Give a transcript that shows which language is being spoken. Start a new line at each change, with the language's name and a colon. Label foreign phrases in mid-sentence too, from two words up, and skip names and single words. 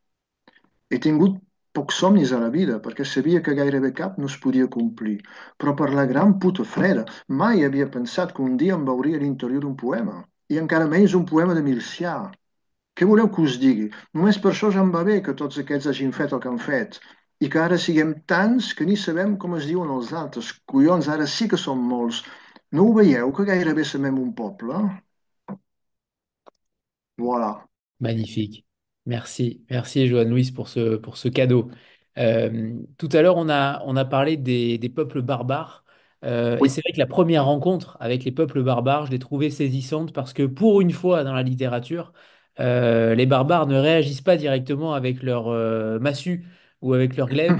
Catalan: He tingut pocs somnis a la vida, perquè sabia que gairebé cap no es podia complir, però per la gran puta freda mai havia pensat que un dia em veuria a l'interior d'un poema, i encara menys un poema de Milcià. Què voleu que us digui? Només per això ja em va bé que tots aquests hagin fet el que han fet i que ara siguem tants que ni sabem com es diuen els altres. Collons, ara sí que som molts. No ho veieu que gairebé semem un poble?
French: Voilà. Magnifique. Merci. Merci, Joanne Louise, pour ce cadeau. Tout à l'heure, on a parlé des peuples barbares. Et Oui, c'est vrai que la première rencontre avec les peuples barbares, je l'ai trouvée saisissante parce que pour une fois dans la littérature, les barbares ne réagissent pas directement avec leur massue ou avec leur glaive.